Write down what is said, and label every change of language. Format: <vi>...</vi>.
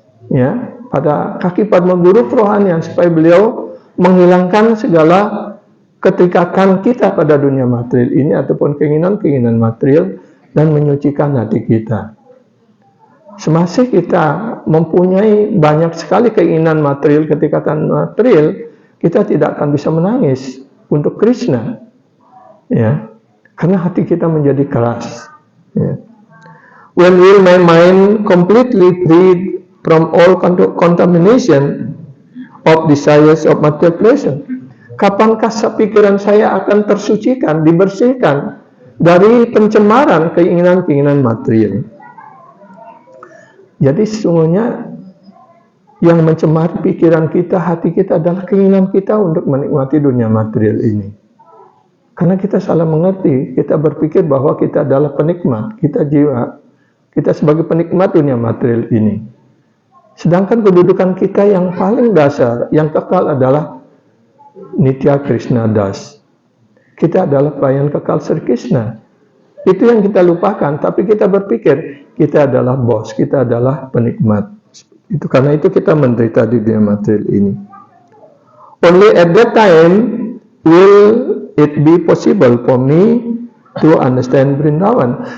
<id>Ya, pada kaki Padma Guru kerohanian, supaya beliau menghilangkan segala keterikatan kita pada dunia material ini ataupun keinginan-keinginan material dan menyucikan hati kita. Semasih kita mempunyai banyak sekali keinginan material, keterikatan material, kita tidak akan bisa menangis untuk Krishna. Ya, karena hati kita menjadi keras. Ya.</id> <en>When will my mind completely freed from all contamination of desires of material pleasure?</en> <id>Kapankah pikiran saya akan tersucikan, dibersihkan dari pencemaran keinginan-keinginan material? Jadi sesungguhnya yang mencemari pikiran kita, hati kita adalah keinginan kita untuk menikmati dunia material ini. Karena kita salah mengerti, kita berpikir bahwa kita adalah penikmat, kita jiwa, kita sebagai penikmat dunia material ini. Sedangkan kedudukan kita yang paling dasar, yang kekal adalah Nitya Krishna Das. Kita adalah pelayan kekal Sri Krishna. Itu yang kita lupakan, tapi kita berpikir kita adalah bos, kita adalah penikmat. Itu karena itu kita menderita di dunia material ini.</id> <en>Only at that time will it be possible for me to understand Vrindavan.</en>